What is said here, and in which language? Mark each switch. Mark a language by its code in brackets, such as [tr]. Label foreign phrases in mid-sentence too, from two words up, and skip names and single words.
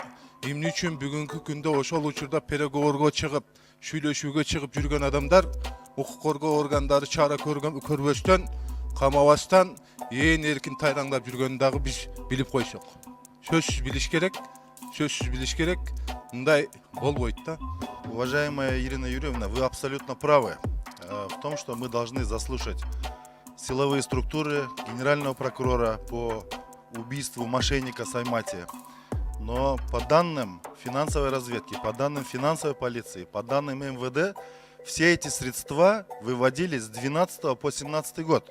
[ky] Эмне үчүн бүгүнкү күндө ошол учурда переговорго чыгып, сүйлөшүүгө чыгып жүргөн адамдар укук коргоо органдары чара көрбөстөн, камабастан ээн эркин тайраңдап жүргөнүн дагы биз билип койсок. Сөзсүз билиш керек. Мындай болбойт да. [ru] Уважаемая Ирина Юрьевна, вы абсолютно правы в том, что мы должны заслушать силовые структуры генерального прокурора по убийству мошенника Саймати. Но по данным финансовой разведки, по данным финансовой полиции, по данным МВД, все эти средства выводились с 2012 по 2017 год.